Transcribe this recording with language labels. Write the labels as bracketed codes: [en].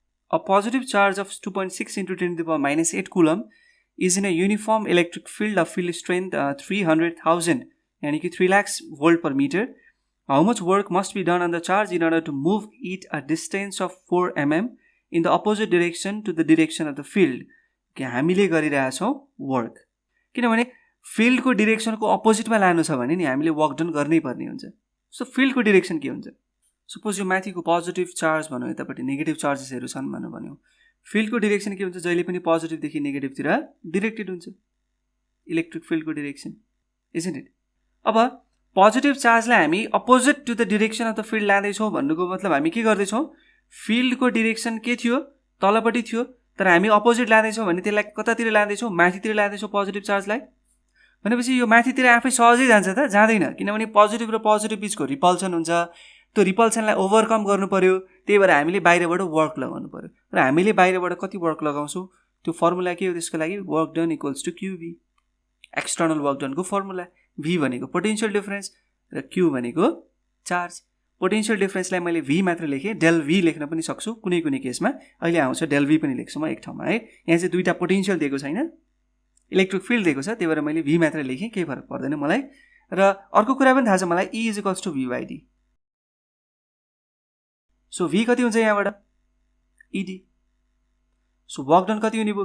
[en] A positive charge of 2.6 into 10⁻⁸ coulomb is in a uniform electric field of field strength 300,000, यानी कि 3 lakhs volt per meter. How much work must be done on the charge in order to move it a distance of 4 mm in the opposite direction to the direction of the field? [ne] कि हामीले गरिरहेछौँ work, किनभने फिल्डको डिरेक्सनको अपोजिटमा लानु छ भने नि हामीले work done गर्नै पर्ने हुन्छ। सो फिल्डको डिरेक्सन के हुन्छ? सपोज यो माथिको पोजिटिभ चार्ज भनौँ, यतापट्टि नेगेटिभ चार्जेसहरू छन् भन्यो, फिल्डको डिरेक्सन के हुन्छ? जहिले पनि पोजिटिभदेखि नेगेटिभतिर डिरेक्टेड हुन्छ, इलेक्ट्रिक फिल्डको डिरेक्सन, [en] Isn't it? [ne] अब पोजिटिभ चार्जलाई हामी [en] opposite to the direction of the field [ne] लाँदैछौँ भन्नुको मतलब हामी के गर्दैछौँ? फिल्डको डिरेक्सन के थियो? तलपट्टि थियो, तर हामी अपोजिट लाँदैछौँ भने त्यसलाई कतातिर लाँदैछौँ? माथितिर लाँदैछौँ पोजिटिभ चार्जलाई। भनेपछि यो माथितिर आफै सहजै जान्छ त? जाँदैन, किनभने पोजिटिभ र पोजिटिभ बिचको रिपल्सन हुन्छ। त्यो रिपल्सनलाई ओभरकम गर्नु पर्यो, त्यही भएर हामीले बाहिरबाट वर्क लगाउनु पर्यो। र हामीले बाहिरबाट कति वर्क लगाउँछौँ? त्यो फर्मुला के हो त्यसको लागि? [en] Work done equals to Q V. [ne] External work डनको formula भी भनेको पोटेन्सियल डिफरेन्स र क्यु भनेको चार्ज। पोटेन्सियल डिफरेन्सलाई मैले भी मात्र लेखेँ, डेल भी लेख्न पनि सक्छु कुनै कुनै केसमा। अहिले आउँछ डेल भी पनि लेख्छु म एक ठाउँमा है। यहाँ चाहिँ दुईवटा पोटेन्सियल दिएको छैन, इलेक्ट्रिक फिल्ड दिएको छ, त्यही भएर मैले भी मात्र लेखेँ, केही फरक पर्दैन मलाई। र अर्को कुरा पनि थाहा छ मलाई, E is equals to V by D. So भी कति हुन्छ यहाँबाट? इडी। सो वर्क डन कति हुने भयो?